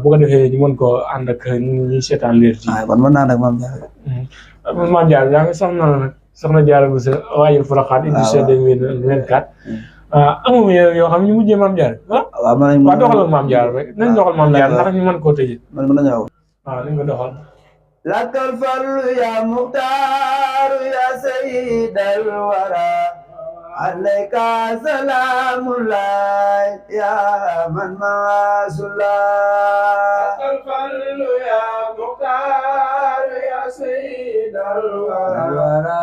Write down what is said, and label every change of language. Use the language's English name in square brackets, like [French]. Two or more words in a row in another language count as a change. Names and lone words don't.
[Wolof] bu ko defee ñu mën koo ànd ak ñi seetaan leer ci. kon mën naa nag Maam Jaara. Maam Jaara yaa ngi soxna Jaara bu sa waajal Porokhane édition 2024. amoo yoo xam ne ñu mujjee Maam Jaara. waaw mën nañu waaw doxalal Maam Jaara rek nañ doxal Maam Jaara ndax ñu mën koo tëjee. mën nañu waaw. waaw nañ ko doxal. [Arabic] لك الفضل يا مختار يا سيد الورى عليك سلام الله يا من ما صلى لك الفضل يا مختار يا سيد الورى